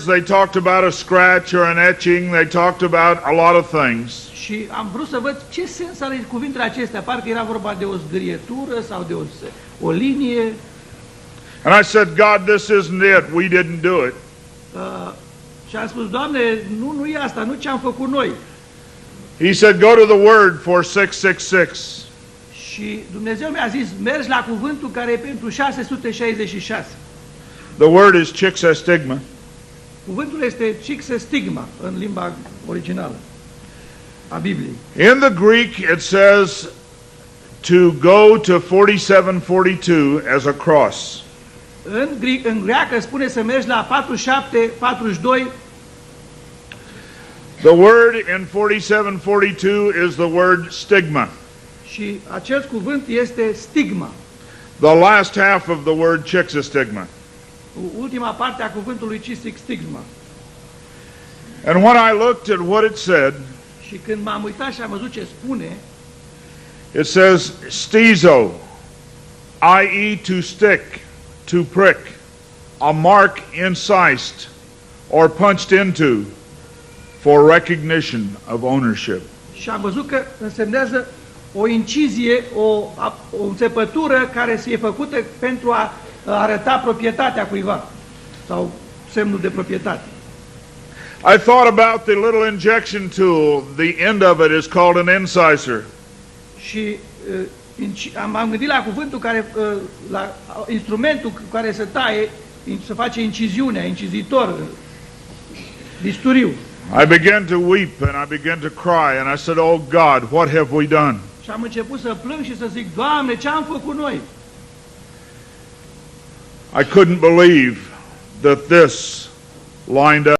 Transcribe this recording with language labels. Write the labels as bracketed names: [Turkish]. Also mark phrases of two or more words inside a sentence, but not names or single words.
[English] They talked about a scratch or an etching. They talked about a lot of things. [Romanian] Și am vrut să văd ce sens are cuvintele acestea. Parcă era vorba de o zgârietură sau de o linie. [English] And I said, God, this isn't it. We didn't do it. [Romanian] Și am spus, Doamne, nu e asta, nu ce am făcut noi. [English] He said, go to the word for 666. [Romanian] Și Dumnezeu mi-a zis, mergi la cuvântul care e pentru 666. [English] The word is chixestigma. [Romanian] Cuvântul este chixestigma în limba originală a Bibliei. [English] In the Greek, it says to go to 4742 as a cross. [Romanian] În greacă spune să mergi la 47-42. [English] The word in 4742 is the word stigma. [Romanian] Și acest cuvânt este stigma. [English] The last half of the word chixestigma. [Romanian] Ultima parte a cuvântului stigma. [English] And when I looked at what it said, [Romanian] Și când m-am uitat și am văzut ce spune, [English] it says stizo, i.e. to stick, to prick, a mark incised or punched into for recognition of ownership. [Romanian] și am văzut că însemnează o incizie, o înțepătură care se e făcută pentru a arăta proprietatea cuiva sau semnul de proprietate. [English] I thought about the little injection tool. The end of it is called an incisor. [Romanian] Și m-am gândit la cuvântul care, la instrumentul cu care se taie, se face inciziunea, incizitor, bisturiu. [English] I began to weep and I began to cry and I said, "Oh God, what have we done?" [Romanian] Și am început să plâng și să zic, Doamne, ce am făcut noi? [English] I couldn't believe that this lined up.